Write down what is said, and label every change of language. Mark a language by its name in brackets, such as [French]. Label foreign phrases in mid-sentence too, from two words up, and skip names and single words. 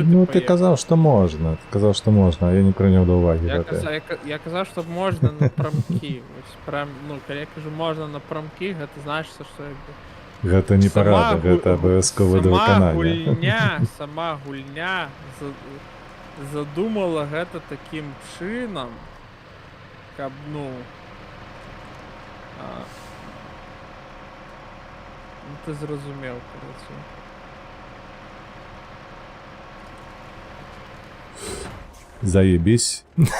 [Ukrainian] Ну, ти поїхав? казав, що можна. Ти казав, що можна, а я не прийняв до уваги. Я казав, що можна напрямки. Ось прям, ну, коли я кажу можна напрямки, це значить, що якби... [Belarusian] Гэта не парада, гэта абавязкове [Ukrainian] до виконання. [Belarusian] Сама гульня задумала гэта таким чином, каб, ну, [Ukrainian] ну ти зрозумів, коротше. Заебись.